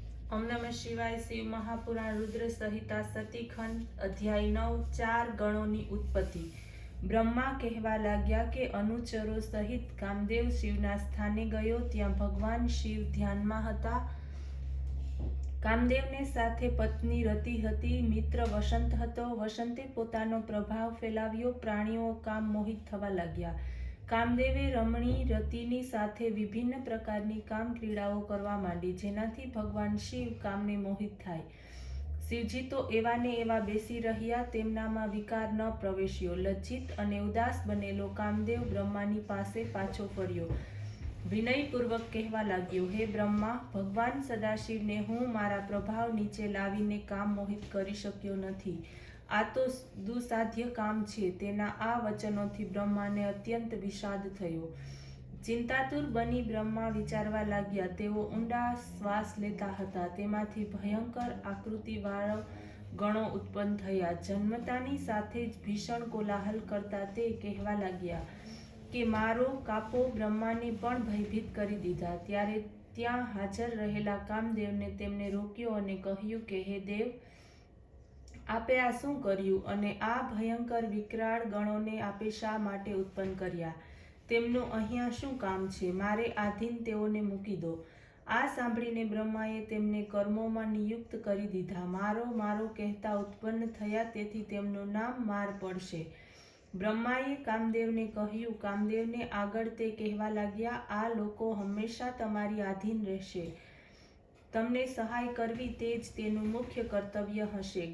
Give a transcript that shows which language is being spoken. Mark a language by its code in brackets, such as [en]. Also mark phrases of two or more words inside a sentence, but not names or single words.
[hi] ओम नमः शिवाय। शिव महापुराण रुद्र संहिता सतीखंड अध्याय 9 चार गणों की उत्पत्ति। [gu] બ્રહ્મા કહવા લાગ્યા કે અનુચરો સહિત કામદેવ શિવના સ્થાને ગયો। ત્યાં ભગવાન શિવ ધ્યાન મેં હતા। કામદેવને સાથે પત્ની રતિ હતી। મિત્ર વસંત હતો। વસંતે પોતાનો પ્રભાવ ફેલાવ્યો। પ્રાણીઓ કામ મોહિત થવા લાગ્યા। કામદેવે રમણી રતિની સાથે વિભિન્ન પ્રકારની કામ ક્રીડાઓ કરવા માંડી, જેનાથી ભગવાન શિવ કામને મોહિત થાય। શિવજી તો એવા ને એવા બેસી રહ્યા, તેમનામાં વિકાર ન પ્રવેશ્યો। લજ્જિત અને ઉદાસ બનેલો કામદેવ બ્રહ્માની પાસે પાછો ફર્યો। વિનયપૂર્વક કહેવા લાગ્યો, હે બ્રહ્મા, ભગવાન સદાશિવને હું મારા પ્રભાવ નીચે લાવીને કામ મોહિત કરી શક્યો નથી। આ તો દુસાધ્ય કામ છે। તેના આ વચનોથી બ્રહ્માને અત્યંત વિષાદ થયો। ચિંતાતુર બની બ્રહ્મા વિચારવા લાગ્યા। તેઓ ઊંડા શ્વાસ લેતા હતા। તેમાંથી ભયંકર આકૃતિવાળા ગણો ઉત્પન્ન થયા। જન્મતાની સાથે જ ભીષણ કોલાહલ કરતા તે કહેવા લાગ્યા કે મારો કાપો। બ્રહ્માને પણ ભયભીત કરી દીધા। ત્યારે ત્યાં હાજર રહેલા કામદેવને તેમને રોક્યો અને કહ્યું કે હે દેવ, આપે આ શું કર્યું અને આ ભયંકર વિકરાળ ગણોને આપે શા માટે ઉત્પન્ન કર્યા? તેમનું અહીંયા શું કામ છે? મારે આધીન તેઓને મૂકી દો। આ સાંભળીને બ્રહ્માએ तेમને કર્મોમાં નિયુક્ત કરી દીધા। મારો મારો કહેતા ઉત્પન્ન થયા, તેથી તેમનું નામ માર પડશે। બ્રહ્માએ કામદેવને કહ્યું। કામદેવને આગળ તે કહેવા લાગ્યા, આ લોકો હંમેશા તમારી આધીન રહેશે। તમને સહાય કરવી તે જ તેનું મુખ્ય કર્તવ્ય હશે।